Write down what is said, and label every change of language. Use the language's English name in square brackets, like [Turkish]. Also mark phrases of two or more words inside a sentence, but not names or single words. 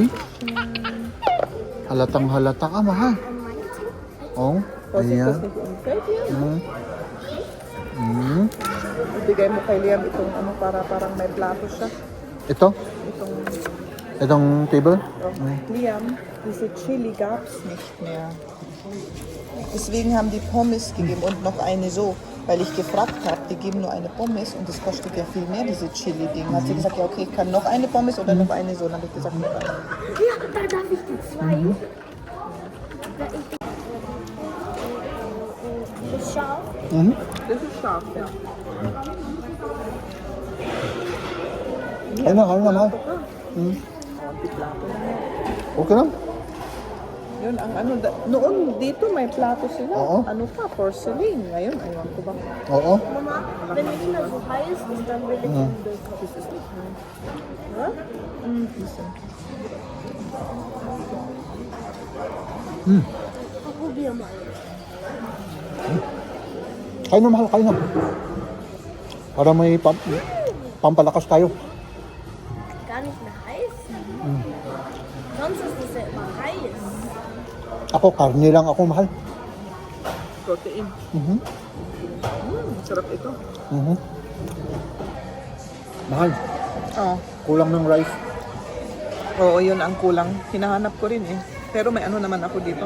[Filipino] Halatang halata ka, mahal. Oh, ayan. Ibigay mo kay Liam itong para parang may plato siya. Ito? Itong table? Liam, [German] diese Chili gab's nicht mehr. Deswegen haben die Pommes gegeben und noch eine so. Weil ich gefragt habe, die geben nur eine Pommes und das kostet ja viel mehr, diese Chili-Ding. Hat sie gesagt, ja okay, ich kann noch eine Pommes oder noch eine so. Dann habe ich gesagt, noch eine. Ja, da darf ich die zwei. Das ist scharf. Das ist scharf, ja. [Filipino] Kain na, mahal. Okay lang? Yun, ang ano, noon dito may plato sila. Oo. Ano pa, porcelain. Ngayon, aywan ko ba. Oo. [German] Mama, wenn es immer so heiß ist, dann will ich in das. Probier mal. [Filipino] Kain na, mahal. Kain na. Para may pampalakas tayo. [German] Gar nicht mehr heiß. Sonst ist es ja immer heiß. [Filipino] Ako, karne lang ako, mahal. Protein. Sarap ito. Mahal, Oh. kulang ng rice. Oo, yun ang kulang. Hinahanap ko rin eh. Pero may ano naman ako dito.